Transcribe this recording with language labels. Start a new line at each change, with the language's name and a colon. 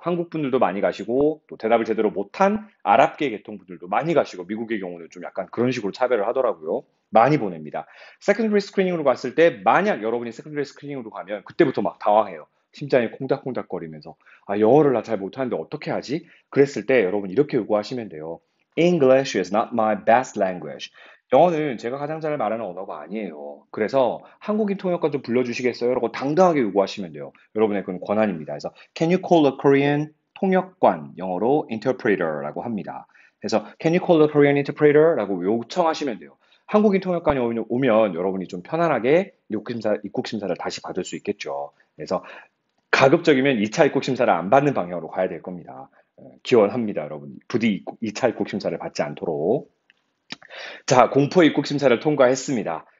Korean: 한국 분들도 많이 가시고 또 대답을 제대로 못한 아랍계 계통 분들도 많이 가시고 미국의 경우는 좀 약간 그런 식으로 차별을 하더라고요. 많이 보냅니다. 세컨드리 스크리닝으로 갔을 때 만약 여러분이 세컨드리 스크리닝으로 가면 그때부터 막 당황해요. 심장이 콩닥콩닥거리면서 아 영어를 나 잘 못하는데 어떻게 하지? 그랬을 때 여러분 이렇게 요구하시면 돼요.
English: English is not my best language.
Korean: 영어는 제가 가장 잘 말하는 언어가 아니에요. 그래서 한국인 통역관 좀 불러주시겠어요? 라고 당당하게 요구하시면 돼요. 여러분의 그건 권한입니다.
English: 그래서 Can you call a Korean
Korean: 통역관, 영어로
English: interpreter
Korean: 라고 합니다.
English: 그래서 Can you call a Korean interpreter?
Korean: 라고 요청하시면 돼요. 한국인 통역관이 오면 여러분이 좀 편안하게 입국 심사를 다시 받을 수 있겠죠. 그래서 가급적이면 2차 입국 심사를 안 받는 방향으로 가야 될 겁니다. 기원합니다, 여러분. 부디 2차 입국 심사를 받지 않도록. 자, 공포 입국 심사를 통과했습니다.